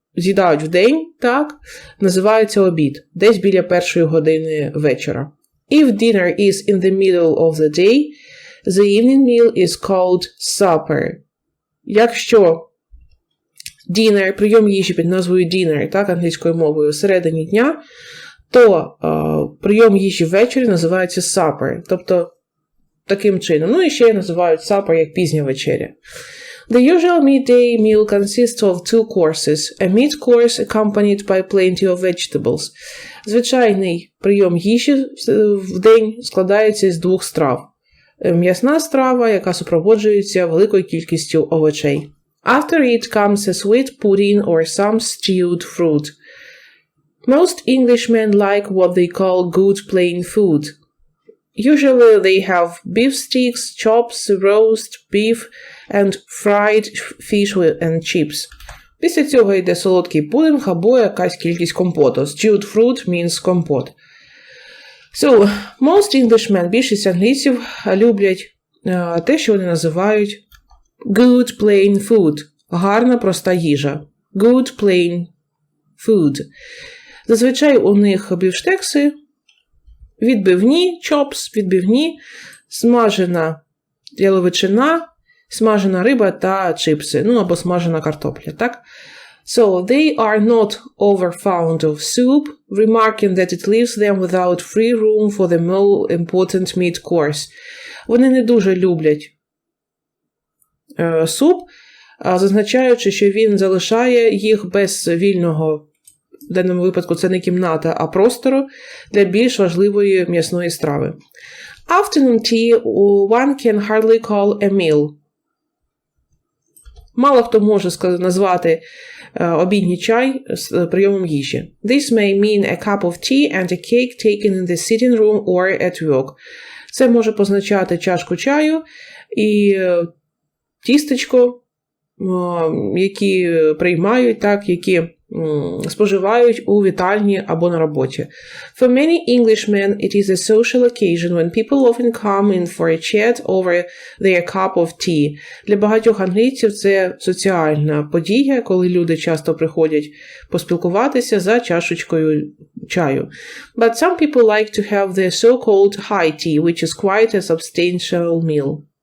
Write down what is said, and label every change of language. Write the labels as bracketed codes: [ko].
[uk] з'їдають в день, так, називається обід, десь біля 1 години вечора. [en] If dinner is in the middle of the day, the evening meal is called supper. [uk] Якщо dinner, прийом їжі під назвою dinner, так, англійською мовою, всередині дня, то прийом їжі ввечері називається supper, тобто таким чином. Ну і ще називають supper як пізня вечеря. [en] The usual midday meal consists of 2 courses, a meat course accompanied by plenty of vegetables. [uk] Звичайний прийом їжі в день складається із 2 страв. М'ясна страва, яка супроводжується великою кількістю овочей. [en] After it comes a sweet pudding or some stewed fruit. Most Englishmen like what they call good plain food. Usually they have beef sticks, chops, roast beef and fried fish and chips. [uk] Після цього йде солодкий пудинг або якась кількість компоту. [en] Stewed fruit means компот. So, most Englishmen, [uk] більшість англійців, люблять те, що вони називають [en] good plain food. [uk] Гарна, проста їжа. [en] Good plain food. [uk] Зазвичай у них бівштекси, відбивні, chops, відбивні, смажена яловичина, смажена риба та чипси, ну або смажена картопля, так? [en] So, they are not over fond of soup, remarking that it leaves them without free room for the more important meat course. [uk] Вони не дуже люблять суп, зазначаючи, що він залишає їх без вільного, в даному випадку це не кімната, а простору для більш важливої м'ясної страви. [en] Afternoon tea one can hardly call a meal. [uk] Мало хто може назвати обідній чай з прийомом їжі. [en] This may mean a cup of tea and a cake taken in the sitting room or at work. [uk] Це може позначати чашку чаю і тістечко, які приймають, так, які споживають у вітальні або на роботі. [en] For many Englishmen, it is a social occasion when people often come in for a chat over their cup of tea. [uk] Для багатьох англійців це соціальна подія, коли люди часто приходять поспілкуватися за чашечкою чаю. [en] But some people like to have the so-called high tea, which is quite a substantial meal.